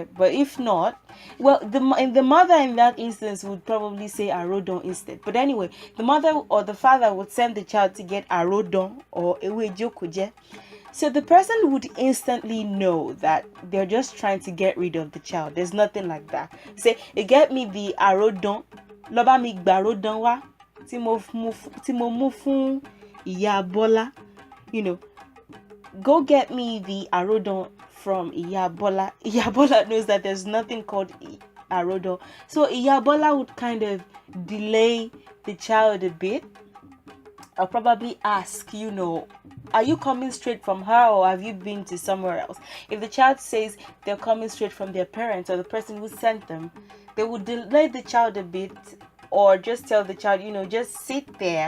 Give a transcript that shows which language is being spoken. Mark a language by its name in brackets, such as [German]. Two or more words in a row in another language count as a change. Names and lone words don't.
[English] But if not, well, the mother in that instance would probably say Àródan instead. But anyway, the mother or the father would send the child to get Àródan or Ewe Jokooje. So the person would instantly know that they're just trying to get rid of the child. There's nothing like that. Say, you get me the Àródan, [Yoruba] loba mi gba Àródan wa, tí mo mú fún Ìyá Bọ́lá, [English] go get me the Àródan from Ìyá Bọ́lá. Ìyá Bọ́lá knows that there's nothing called Àródan. So Ìyá Bọ́lá would kind of delay the child a bit. I'll probably ask, are you coming straight from her or have you been to somewhere else? If the child says they're coming straight from their parents or the person who sent them, they would delay the child a bit, or just tell the child, just sit there.